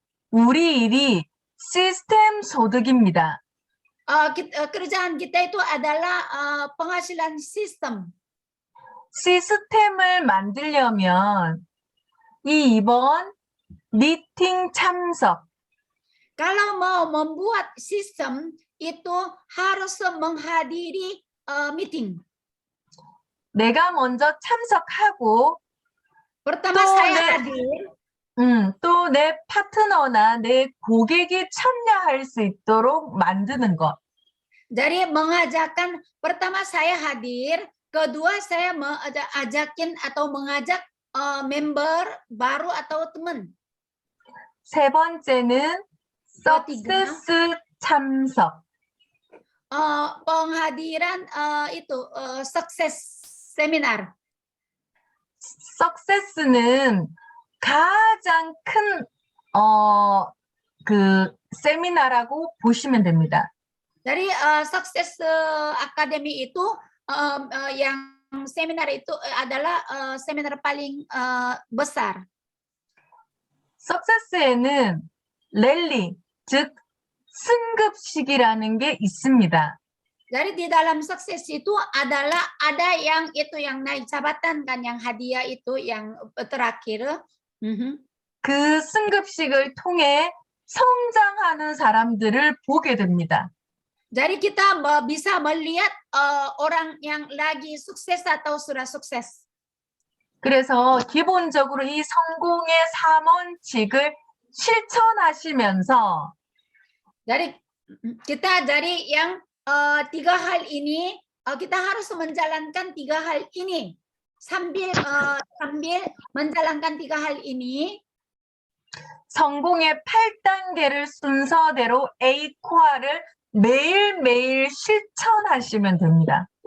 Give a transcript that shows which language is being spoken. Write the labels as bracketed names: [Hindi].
[Korean] 우리 일이 시스템 소득입니다. [Indonesian] Kerjaan kita itu adalah penghasilan sistem. [Korean] 시스템을 만들려면 이번 미팅 참석. [Indonesian] Kalau mau membuat sistem itu harus menghadiri meeting. [Korean] 내가 먼저 참석하고 [Indonesian] Pertama [Korean] 또 [Indonesian] saya hadir. [Korean] 또 내 파트너나 내 고객이 참여할 수 있도록 만드는 것. [Indonesian] Jadi mengajakkan, pertama saya hadir, kedua saya ajakin atau mengajak member baru atau teman. [Korean] 세 번째는 석세스 참석. [Indonesian] penghadiran itu sukses seminar. [Korean] Success는 가장 큰 그 세미나라고 보시면 됩니다. [Indonesian] Dari sukses akademi itu yang seminar itu adalah seminar paling besar. [Korean] Success에는 랠리, 즉 승급식이라는 게 있습니다. [Indonesian] Jadi di dalam sukses itu adalah ada yang itu yang naik jabatan kan, yang hadiah itu yang terakhir. [Korean] 그 승급식을 통해 성장하는 사람들을 보게 됩니다. [Indonesian] Jadi kita bisa melihat orang yang lagi sukses atau sudah sukses. [Korean] 그래서 기본적으로 이 성공의 3원칙을 실천하시면서 [Indonesian] Jadi kita dari yang 3 hal ini kita harus menjalankan 3 hal ini sambil menjalankan 3 hal ini. [Korean] 성공의 8단계를 순서대로 A코아를 매일매일 실천하시면 됩니다.